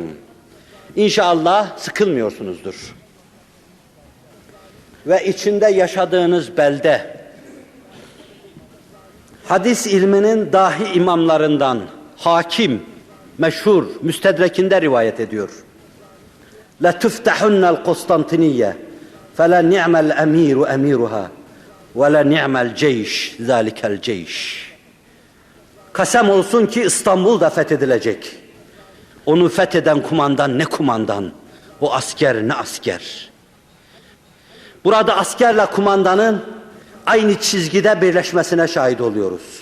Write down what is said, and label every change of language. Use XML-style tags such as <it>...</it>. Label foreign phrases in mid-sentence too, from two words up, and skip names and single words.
<tr>İnşallah sıkılmıyorsunuzdur. Ve içinde yaşadığınız belde, hadis ilminin dahi imamlarından Hakim, meşhur, müstedrekinde rivayet ediyor.</tr> <ar>لَتُفْتَحُنَّ الْقُسْطَنْطِنِيَّ فَلَنِعْمَ الْاَم۪يرُ اَم۪يرُهَا ولنعم الجيش ذلك الجيش.</ar> <tr>Kasem olsun ki İstanbul da fethedilecek. Onu fetheden kumandan ne kumandan, o asker ne asker. Burada askerle kumandanın aynı çizgide birleşmesine şahit oluyoruz.</tr>